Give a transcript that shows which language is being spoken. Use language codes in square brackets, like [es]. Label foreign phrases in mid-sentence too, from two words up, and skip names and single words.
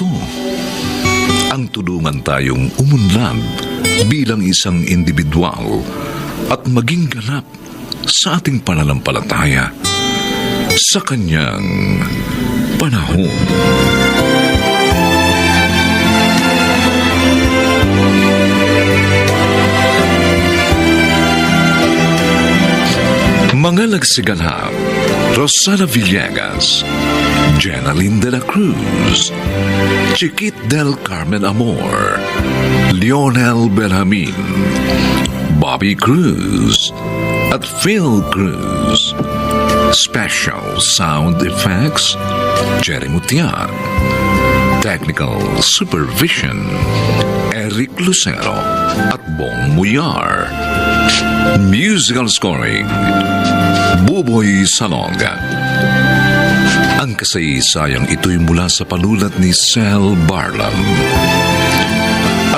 [tl] Ang tulungan tayong umunlad bilang isang individual at maging ganap sa ating pananampalataya sa kanyang panahon. Mga nagsiganap: Rosana Villegas, Jenaline de la Cruz, Chiquit del Carmen Amor, Lionel Benjamin, Bobby Cruz, at Phil Cruz. [en] Special Sound Effects, Jerry Mutiak. Technical Supervision, [tl] Eric Lucero at Bong Muyar. [en] Musical Scoring, Buboy Salonga. [tl] Ang kasaysayang ito'y mula sa panulat ni Sel Barlam.